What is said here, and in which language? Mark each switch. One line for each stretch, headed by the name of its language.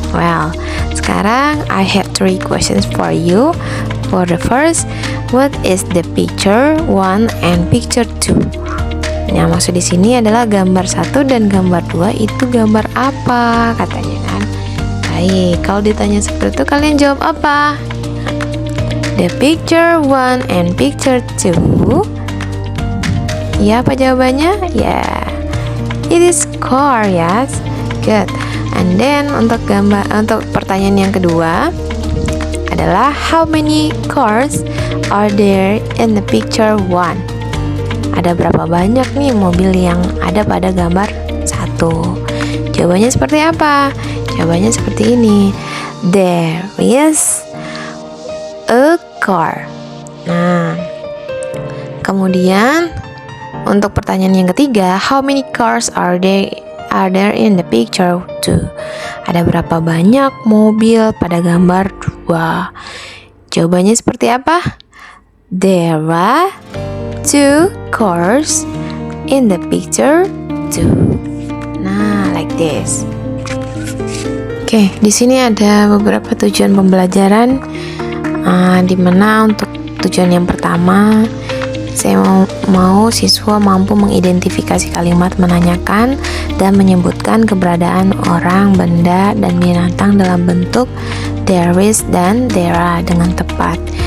English: Well,
Indonesian: sekarang
English: I have 3 questions for you. For the first, what is the picture 1 and picture 2?
Indonesian: Yang maksud di sini adalah gambar 1 dan gambar 2 itu gambar apa katanya kan. Baik, kalau ditanya seperti itu kalian jawab apa?
English: The picture 1 and picture 2.
Indonesian: Ya, apa jawabannya? Ya,
English: it is car, yes. Good. And then
Indonesian: untuk pertanyaan yang kedua adalah
English: how many cars are there in the picture 1?
Indonesian: Ada berapa banyak nih mobil yang ada pada gambar 1? Jawabannya seperti apa? Jawabannya seperti ini.
English: There is a car.
Indonesian: Nah, kemudian untuk pertanyaan yang ketiga,
English: how many cars are there in the picture 2?
Indonesian: Ada berapa banyak mobil pada gambar 2? Jawabannya seperti apa?
English: There are 2 cars in the picture 2. Nah, like this.
Indonesian: Oke, di sini ada beberapa tujuan pembelajaran. Dimana untuk tujuan yang pertama saya mau siswa mampu mengidentifikasi kalimat menanyakan dan menyebutkan keberadaan orang, benda, dan binatang dalam bentuk
English: there is
Indonesian: dan
English: there are
Indonesian: dengan tepat.